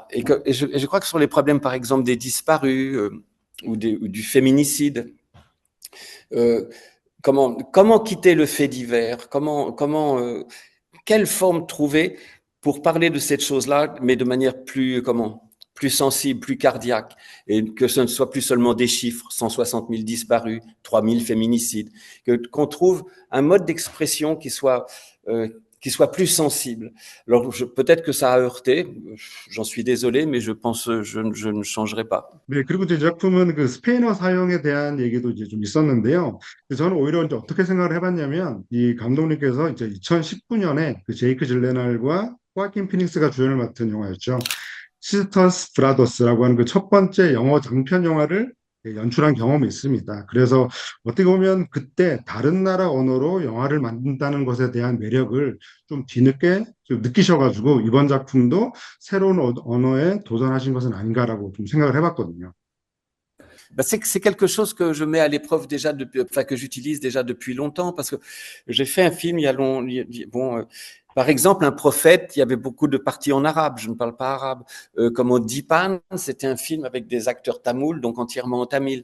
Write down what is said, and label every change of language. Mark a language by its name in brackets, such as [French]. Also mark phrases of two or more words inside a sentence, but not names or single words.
[French] Et je crois que sur les problèmes, par exemple, des disparus ou du féminicide, comment quitter le fait divers, quelle forme trouver pour parler de cette chose-là, mais de manière plus sensible, plus cardiaque, et que ce ne soit plus seulement des chiffres, 160 000 disparus, 3 000 féminicides, qu'on trouve un mode d'expression qui soit plus sensible. Alors peut-être que ça a heurté, j'en suis désolé, mais je pense je ne changerai pas. [Korean] 네, 그리고 이 작품은 그 스페인어 사용에 대한 얘기도 이제 좀 있었는데요. 저는 오히려 이제 어떻게 생각을 해봤냐면 이 감독님께서 이제 2019년에 그 제이크 질레날과 호아킨 피닉스가 주연을 맡은 영화였죠. 시스터스 브라더스라고 하는 그 첫 번째 영어 장편 영화를 연출한 경험이 있습니다. 그래서 어떻게 보면 그때 다른 나라 언어로 영화를 만든다는 것에 대한 매력을 좀 뒤늦게 좀 느끼셔가지고 이번 작품도 새로운 언어에 도전하신 것은 아닌가라고 좀 생각을 해봤거든요. [French] C'est quelque chose que je mets à l'épreuve déjà que j'utilise déjà depuis longtemps parce que j'ai fait un film par exemple, Un prophète, il y avait beaucoup de parties en arabe, je ne parle pas arabe. Comme Dipan, c'était un film avec des acteurs tamouls, donc entièrement en tamil.